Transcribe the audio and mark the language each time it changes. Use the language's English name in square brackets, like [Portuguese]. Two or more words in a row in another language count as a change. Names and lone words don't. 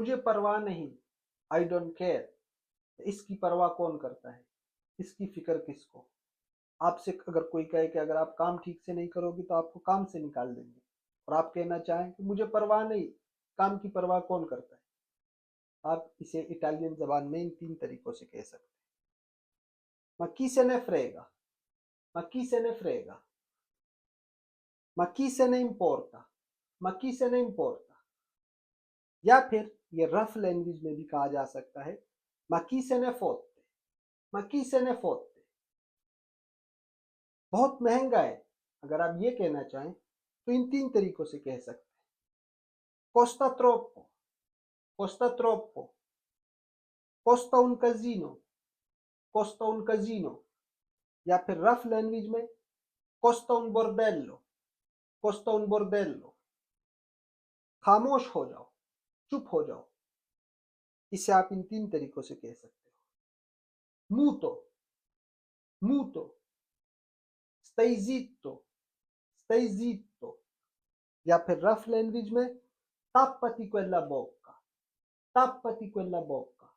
[Hindi] मुझे परवाह नहीं, [English] I don't care. [Hindi] इसकी परवाह कौन करता है, इसकी फिक्र किसको। आपसे अगर कोई कहे कि अगर आप काम ठीक से नहीं करोगे तो आपको काम से निकाल देंगे, और आप कहना चाहें कि मुझे परवाह नहीं, काम की परवाह कौन करता है। आप इसे इटालियन जबान में इन 3 तरीकों से कह सकते हैं। [Italian] Ma chi se ne frega, ma chi se ne frega, ma chi se ne importa, ma chi se ne importa। [Hindi] या फिर ये [English] rough language [Hindi] में भी कहा जा सकता है, [Italian] ma chi se ne fotte, ma chi se ne fotte। [Hindi] बहुत महंगा है, अगर आप ये कहना चाहें तो इन 3 तरीकों से कह सकते हैं। [Italian] costa troppo, costa troppo, costa un casino, costa un casino। [Hindi] या फिर रफ लैंग्वेज में [Italian] costa un bordello, costa un bordello। [Hindi] खामोश हो जाओ, चुप हो जाओ। इसे आप इन 3 तरीकों से कह सकते हो। [Italian] muto, muto, stai zitto, stai zitto। [Hindi] या फिर रफ लैंग्वेज में [Italian] tappati quella bocca, tappati quella bocca।